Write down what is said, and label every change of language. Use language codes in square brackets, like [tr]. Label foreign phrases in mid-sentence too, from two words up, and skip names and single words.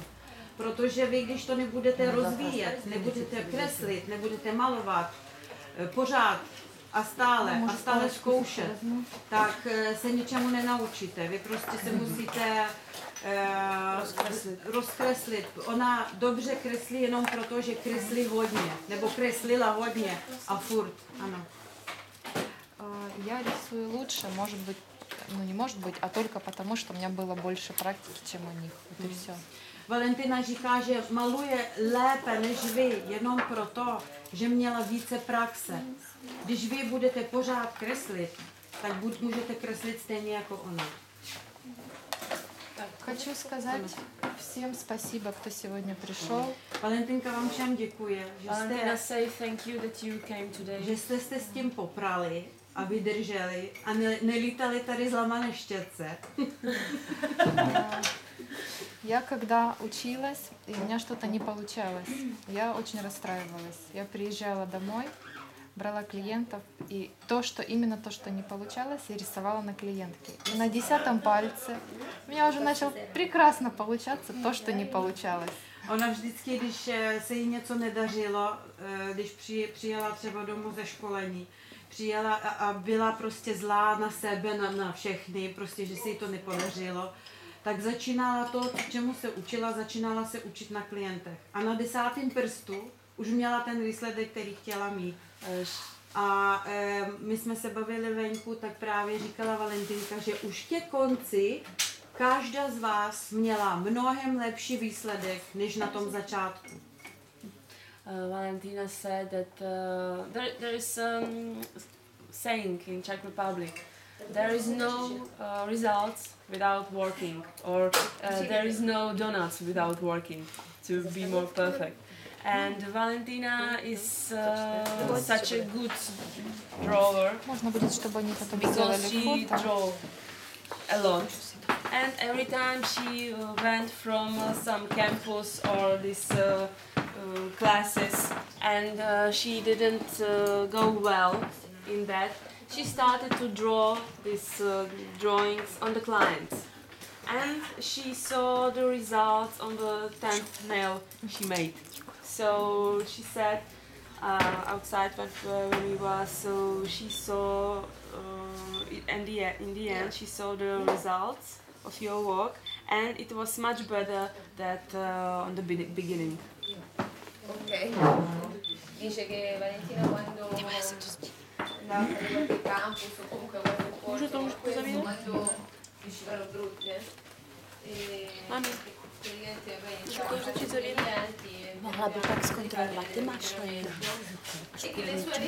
[cs] Protože vy, když to nebudete rozvíjet, nebudete kreslit, nebudete malovat pořád a stále zkoušet, tak se ničemu nenaučíte. Vy prostě se musíte rozkreslit. Ona dobře kreslí jenom proto, že kreslí hodně, nebo kreslila hodně a furt, ano. [ru] Я рисую лучше, может быть, ну не может быть, а только потому, что у меня было больше практики, чем у них. Вот и все. [cs] Valentina říká, že maluje lépe než vy, jenom proto, že měla více praxe. Když vy budete pořád kreslit, tak můžete kreslit stejně jako ona. [ru] Хочу сказать всем спасибо, кто сегодня пришел. [cs] Valentinka vám všem děkuje, [en] Valentina say thank you that you came today. [cs] že jste s tím poprali a vydrželi a nelítali tady zlamané štětce. [ru] Я когда училась, и у меня что-то не получалось, я очень расстраивалась. Я приезжала домой, брала клиентов, и именно то, что не получалось, я рисовала на клиентке. И на 10-м пальце у меня уже начало прекрасно получаться то, что не получалось. [cs] Ona vždycky, když se jí něco nedařilo, když přijela třeba domů ze školení, přijela a byla prostě zlá na sebe, na všechny, prostě, že se jí to nepodařilo, tak začínala to, čemu se učila, začínala se učit na klientech. A na 10. prstu už měla ten výsledek, který chtěla mít. A my jsme se bavili venku, tak právě říkala Valentinka, že už ke konci každá z vás měla mnohem lepší výsledek, než na tom začátku. [en] Valentina said that there is saying in Czech Republic, there is no results without working, or there is no donuts without working to be more perfect. And Valentina is such a good drawer [ru] Можно будет, чтобы они потом [en] because [ru] сделали [en] she [ru] фото. [en] draw a lot. And every time she went from some campus or these classes and she didn't go well in that, she started to draw these drawings on the clients. and she saw the results on the 10th nail she made. So she said outside when we were, so she saw in the end she saw the results of your work, and it was much better than on the beginning. Ok. [it] Dice che Valentina quando andava a fare qualche campus o comunque qualche corso come questo, quando uscivano brutte, e praticamente poi iniziava a fare i clienti e [cs] Mohla by tak zkontrolovat. Ty máš svoje. [it] che le sue